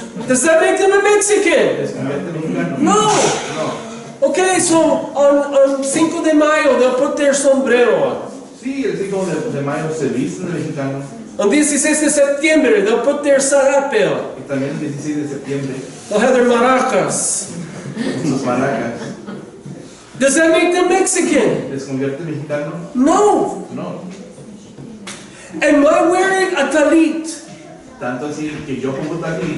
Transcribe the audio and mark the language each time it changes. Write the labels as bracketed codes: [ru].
[en] Does that make them a Mexican? [es] les convierte mexicano. [en] No. [es] No. [en] Okay, so on 5 de Mayo, they'll put their sombrero on. [es] Sí, el 5 de mayo se visten de mexicano [en] On 16 de septiembre, they'll put their sarape on. [es] y también el 16 de septiembre [en] They'll have their maracas. [es] sus maracas. [en] Does that make them Mexican? [es] ¿Les convierte mexicano? [en] No. [es] No. [en] Am I wearing a talit? [es] Tanto así que yo pongo taquí